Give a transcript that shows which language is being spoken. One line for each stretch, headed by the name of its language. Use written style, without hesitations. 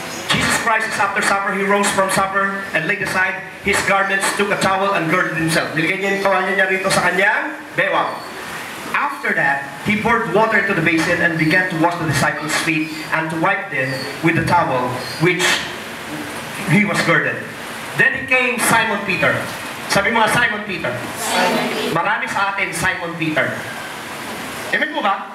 English: Jesus Christ is after supper, he rose from supper and laid aside his garments, took a towel and girded himself.
Filipino: Nilagay niya yung kawalya niya rito sa kanyang bewang.
English: After that, he poured water into the basin and began to wash the disciples' feet and to wipe them with the towel which he was girded. Then he came Simon Peter.
Filipino: Sabi mo nga, Simon Peter. Marami sa atin, Simon Peter. Amen po ba?